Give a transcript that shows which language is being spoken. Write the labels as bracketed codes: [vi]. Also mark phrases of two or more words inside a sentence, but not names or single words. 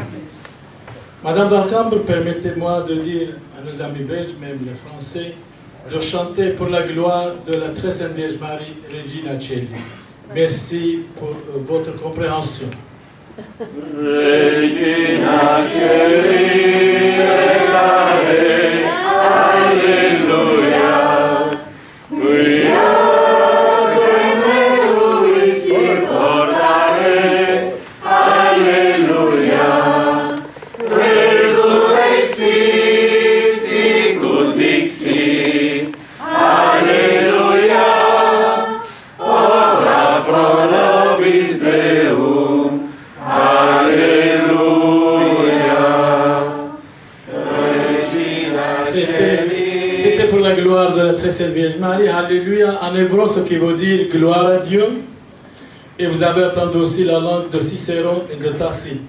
[fr] Madame Dalcambre, permettez-moi de dire à nos amis belges, même les Français, de chanter pour la gloire de la très sainte Vierge Marie, Regina Coeli. Merci pour votre compréhension. [la] Regina Coeli, Alléluia. We are Alléluia. Resurrexit, sicut dixit. Alléluia. Ora pro nobis Deum. Alléluia. [fr] C'était pour la gloire de la très sainte Vierge Marie. Alléluia, en hébreu, ce qui veut dire gloire à Dieu. Et vous avez entendu aussi la langue de Cicéron et de Tacite.